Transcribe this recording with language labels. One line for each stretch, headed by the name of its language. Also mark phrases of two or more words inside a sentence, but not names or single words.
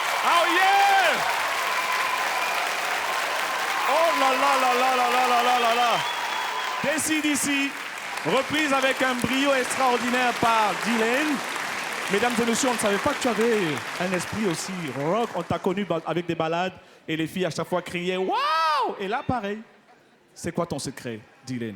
English: Oh yeah!
French: Oh là là là là là là là là là là! Décide ici, reprise avec un brio extraordinaire par Dylan. Mesdames et messieurs, on ne savait pas que tu avais un esprit aussi rock. On t'a connu avec des ballades et les filles à chaque fois criaient « Waouh !» Et là, pareil. C'est quoi ton secret, Dylan?